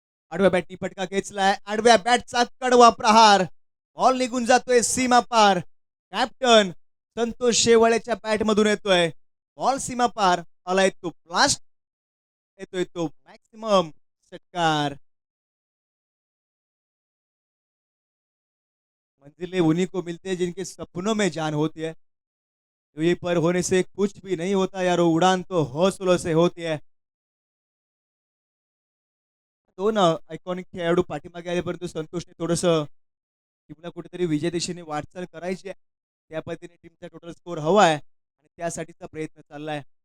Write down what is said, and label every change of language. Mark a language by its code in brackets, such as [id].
[mr] आडव्या बॅटनी फटका खेचलाय. आडव्या बॅटचा कडवा प्रहार. बॉल निघून जातोय सीमा पार. कॅप्टन संतोष शेवाळेच्या बॅट मधून येतोय बॉल सीमा पार. आलाय तो ब्लास्ट. येतोय तो मॅक्सिमम षटकार. [hi] मंजिलें उन्हीं को मिलते हैं जिनके सपनों में जान होती है. ये पर होने से कुछ भी नहीं होता यारो, उड़ान तो हौसलों से होती है. [mr] 2 आयकॉनिक खेळाडू पाठीमागे आले, परंतु संतोषने थोडस टीमला कुठेतरी विजय दिशेने वाटचाल करायची आहे. त्या पद्धतीने टीमचा टोटल स्कोर हवा आहे आणि त्यासाठीचा प्रयत्न चाललाय.